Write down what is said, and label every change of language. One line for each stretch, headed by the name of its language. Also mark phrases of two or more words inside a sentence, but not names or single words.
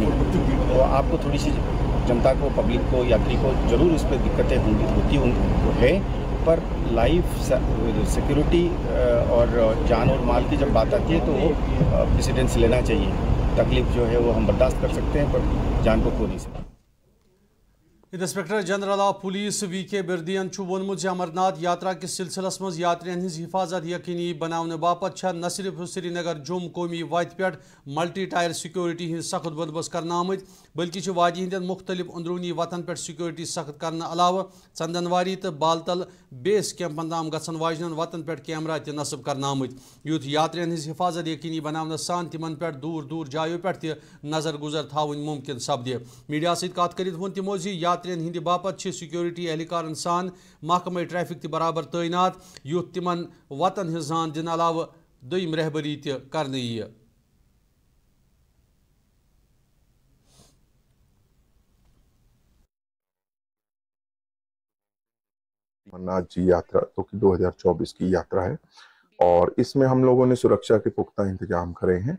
Hindi: तो आपको थोड़ी सी जनता को, पब्लिक को, यात्री को ज़रूर इस पर दिक्कतें होती है, पर
English: life security
Hindi: और जान और माल की जब बात आती है तो वो प्रेसिडेंस लेना चाहिए। तकलीफ जो है वो हम बर्दाश्त कर सकते हैं, पर जान को खो नहीं सकते।
Kashmiri: इंस्पेक्टर जनरल ऑफ पुलिस VK बिरदियन वोनमुत अमरनाथ यात्रा किस सिलसिलस मज यात्रियन हिंज हिफाजत यकीनी बनाने बापत न सिर्फ श्रीनगर जुम कौमी वत पे
English: multi tier security
Kashmiri: हिंज सख्त बंदोबस्त करना आमत, बल्कि वादी हंद मुख्तलिफ अंदरूनी वतन पे सिक्योरिटी सख्त करने अलावा चंदनवारी तो बालतल बेस कैंपन ताम गसन वाजन वतन पे कैमरा त नस्ब करना आमत, युथ यात्रियन हिंज हिफाजत यकीनी बनाने सान तिमन पे दूर दूर जायों पे नजर गुजर थावन मुमकिन सपदे। मीडिया सत कत कर तमो यात्रियन हिंद बापत सिक्योरिटी एहलकार सान महकमा ट्रैफिक त बराबर तैनात, युथ तिमन वतन हिंज जान दिन अलावा दोयम रहबरी त करने यी।
Hindi: अमरनाथ जी यात्रा तो कि 2024 की यात्रा है और इसमें हम लोगों ने सुरक्षा के पुख्ता इंतजाम करे हैं।